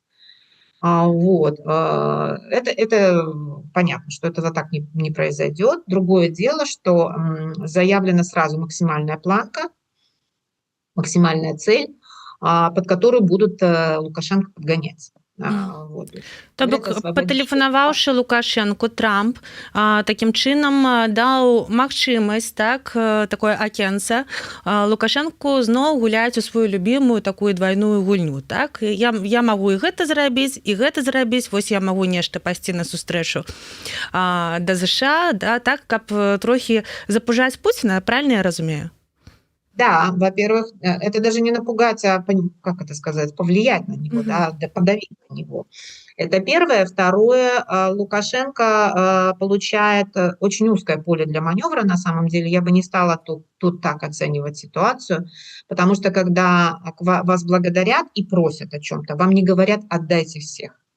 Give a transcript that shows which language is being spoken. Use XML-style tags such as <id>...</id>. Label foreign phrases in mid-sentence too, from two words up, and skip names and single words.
<ru>Вот. Это понятно, что это так не произойдет. Другое дело, что заявлена сразу максимальная планка, максимальная цель, под которую будут Лукашенко подгонять.</ru> <be>То бок, патэлефанаваўшы Лукашенку, Трамп такім чынам даў магчымасць, так, такое акенца Лукашенку зноў гуляць у сваю любімую такую двойную гульню, так? Я магу і гэта зрабіць, вось я магу нешта пайсці на сустрэчу да ЗША, да, так, каб трохі запужаць Пуціна, правильно я разумею?</be> <ru>Да, во-первых, это даже не напугать, а, как это сказать, повлиять на него, да, подавить на него. Это первое. Второе, Лукашенко получает очень узкое поле для маневра, на самом деле. Я бы не стала тут так оценивать ситуацию, потому что когда вас благодарят и просят о чем-то, вам не говорят «отдайте всех».</ru>